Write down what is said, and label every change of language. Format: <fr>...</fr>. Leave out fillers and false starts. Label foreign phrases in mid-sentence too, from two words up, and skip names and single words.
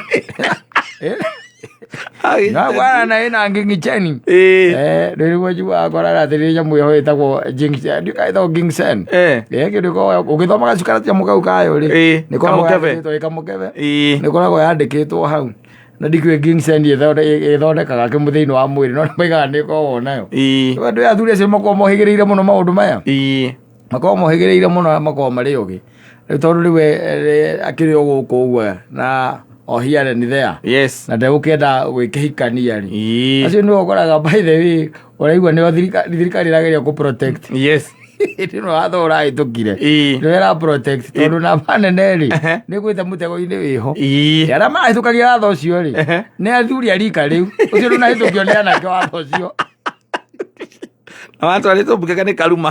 <ki>ngwarana ina ngingi chengi rĩrĩgwo njua ngwarana atĩrĩrĩ nyamũ ĩho ĩtagwo ĩtagwo ginseng kĩndũ ũgĩthoma gacukara nyamũ kau kayo rĩ nĩkoragwo yandĩkĩtwo hau na ndikĩũĩ ginseng ĩthondekaga kĩmũ thĩinĩ wa mwĩrĩ no nĩmaigaga nĩkoragwo nayo andũ athuri acio makoragwo mohĩgĩrĩire mũno maũndũ maya makoragwo mohĩgĩrĩire mũno makoragwo marĩ ũgĩ rĩu tondũ rĩwe akĩrĩ gũkũ ũguo na</ki> <en>here and there</en> <ki>na ndegũkĩenda gwĩkĩhikania rĩ acio nĩwe ũkoraga</ki> <en>by the way</en> <ki>ũraigua nĩo thirikari ĩrageria kũ-protect ĩno watho ũrahĩtũkire nĩwe ĩra-protect tondũ namba nene rĩ nĩgwĩte mũtego-inĩ wĩho arĩa marahĩtũkagia watho ũcio rĩ nĩ athuri a rika rĩu ũcio ndũnahĩtũkio nĩ anake watho ũcio watwarĩtwo mbunge nĩ karuma</ki>